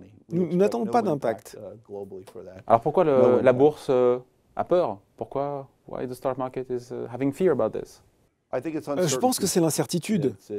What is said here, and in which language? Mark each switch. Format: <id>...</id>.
<fr>Nous n'attendons pas d'impact. Alors pourquoi la bourse a peur? Pourquoi?</fr> <en>Why the stock market is having fear about this?</en> <fr>Je pense que c'est l'incertitude.</fr>